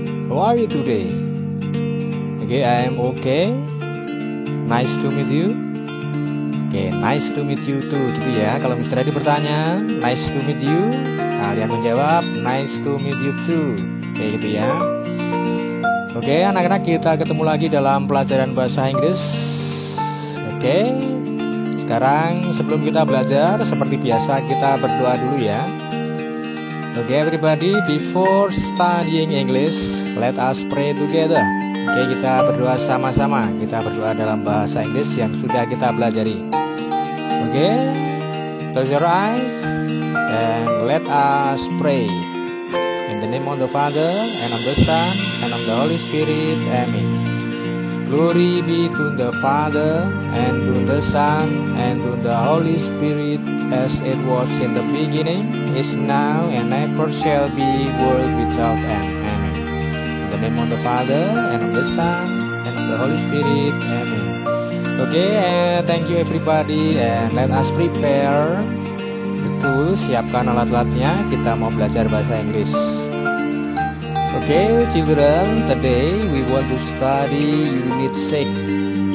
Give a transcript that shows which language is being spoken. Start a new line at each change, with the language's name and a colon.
English: How are you today? Okay, I am okay. Nice to meet you. Okay, nice to meet you too,
Indonesian: gitu ya. Kalau
English: Mr. Edi
Indonesian: bertanya,
English: nice to meet you,
Indonesian: kalian menjawab,
English: nice to meet you too.
Indonesian: Oke, gitu ya. Oke, anak-anak, kita ketemu lagi dalam pelajaran bahasa Inggris. Oke, sekarang sebelum kita belajar, seperti biasa kita berdoa dulu ya.
English: Oke, everybody, before studying English, let us pray together.
Indonesian: Oke, kita berdoa sama-sama. Kita berdoa dalam bahasa Inggris yang sudah kita pelajari.
English: Oke, close your eyes and let us pray. In the name of the Father, and of the Son, and of the Holy Spirit. Amen. Glory be to the Father, and to the Son, and to the Holy Spirit, as it was in the beginning, is now, and ever shall be, world without end. Amen. In the name of the Father, and of the Son, and of the Holy Spirit. Amen. Okay, thank you everybody, and let us prepare the tools.
Indonesian: Siapkan alat-alatnya, kita mau belajar bahasa Inggris.
English: Okay, children, today we want to study unit 6.